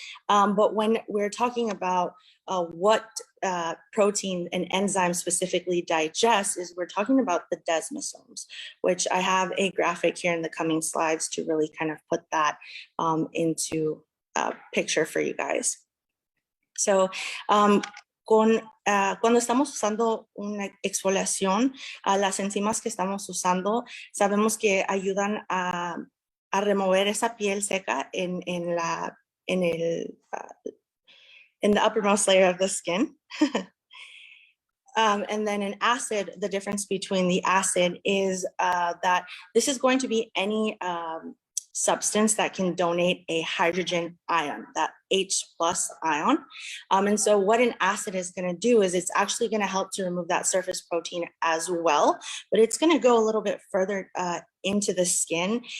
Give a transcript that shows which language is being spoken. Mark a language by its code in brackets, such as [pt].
[en] But when we're talking about what protein an enzyme specifically digests, is we're talking about the desmosomes, which I have a graphic here in the coming slides to really kind of put that into a picture for you guys. [es] So cuando estamos usando una exfoliación, las enzimas que estamos usando, sabemos que ayudan a remover esa piel seca [en] in the uppermost layer of the skin. And then an acid, the difference between the acid is that this is going to be any substance that can donate a hydrogen ion, that H+ ion. And so what an acid is going to do is it's actually going to help to remove that surface protein as well, but it's going to go a little bit further into the skin.